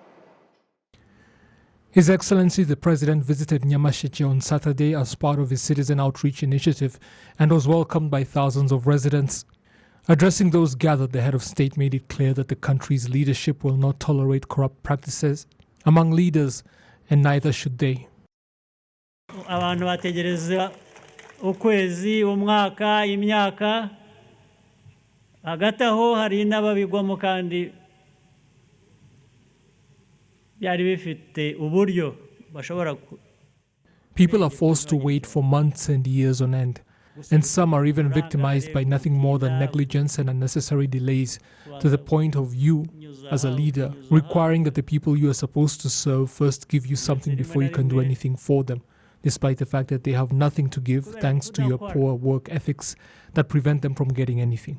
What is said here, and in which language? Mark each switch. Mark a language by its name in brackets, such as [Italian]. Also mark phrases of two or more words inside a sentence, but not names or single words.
[English] His Excellency the President visited Nyamasheke on Saturday as part of his citizen outreach initiative and was welcomed by thousands of residents. Addressing those gathered, the head of state made it clear that the country's leadership will not tolerate corrupt practices among leaders, and neither should they. [Kinyarwanda] Abantu bategereza ukwezi, umwaka, imyaka, hagati aho hari n'ababigwamo kandi [English] People are forced to wait for months and years on end, and some are even victimized by nothing more than negligence and unnecessary delays, to the point of you, as a leader, requiring that the people you are supposed to serve first give you something before you can do anything for them, despite the fact that they have nothing to give thanks to your poor work ethics that prevent them from getting anything.